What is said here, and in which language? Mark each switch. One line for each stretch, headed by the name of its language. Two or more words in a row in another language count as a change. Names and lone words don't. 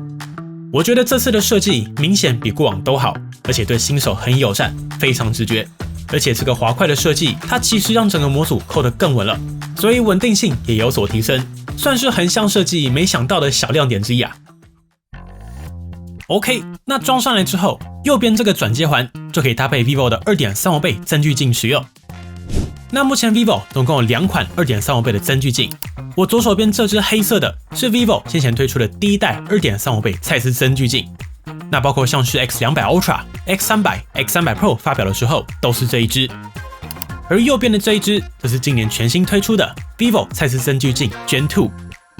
Chinese: 我覺得這次的設計明顯比過往都好，而且對新手很友善，非常直覺。而且這個滑塊的設計，它其實讓整個模組扣得更穩了，所以穩定性也有所提升，算是橫向設計沒想到的小亮點之一啊。OK， 那裝上來之後，右邊這個轉接環就可以搭配 vivo 的 2.35 倍增距鏡使用。那目前 vivo 總共有2款 2.35 倍的增距鏡，我左手邊這支黑色的是 vivo 先前推出的第一代 2.35 倍蔡司增距鏡，那包括像是 X200 Ultra、X300、X300 Pro 發表的時候都是這一支，而右邊的這一支則是今年全新推出的 vivo 蔡司增距鏡 Gen 2。